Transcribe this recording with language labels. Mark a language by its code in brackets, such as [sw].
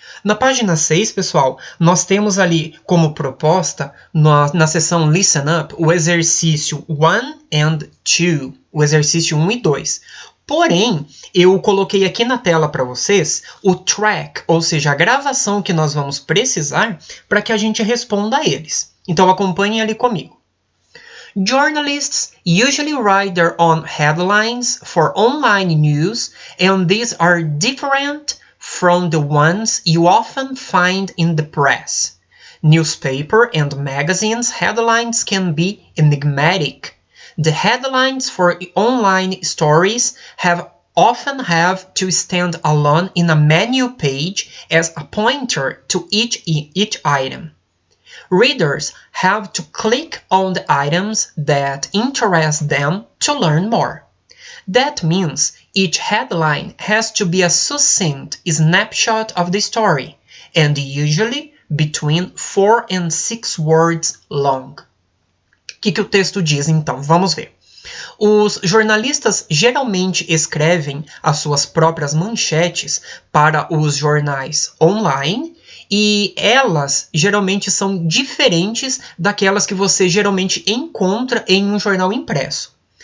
[pt] Na página 6, pessoal, nós temos ali como proposta, na seção Listen Up, o exercício 1 and 2, o exercício 1 e 2. Porém, eu coloquei aqui na tela para vocês o track, ou seja, a gravação que nós vamos precisar para que a gente responda a eles. Então acompanhem ali comigo. [en] Journalists usually write their own headlines for online news, and these are different from the ones you often find in the press. Newspaper and magazines headlines can be enigmatic. The headlines for online stories often have to stand alone in a menu page as a pointer to each item. Readers have to click on the items that interest them to learn more. That means each headline has to be a succinct snapshot of the story, and usually between 4 and 6 words long. [pt] O que o texto diz, então? Vamos ver. Os jornalistas geralmente escrevem as suas próprias manchetes para os jornais online e elas geralmente são diferentes daquelas que você geralmente encontra em um jornal impresso.